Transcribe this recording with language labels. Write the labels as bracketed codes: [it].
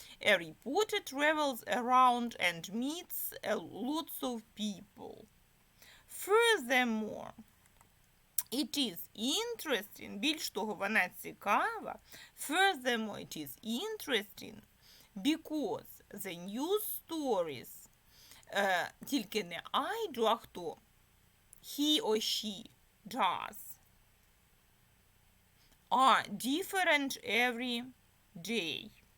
[en] A reporter travels around and meets lots of people. Furthermore, it is interesting, [uk] більш того, вона цікава. [en] Furthermore, it is interesting because the news stories, [uk] тільки не [en] I do, [uk] а хто? [en] He or she does, are different every day.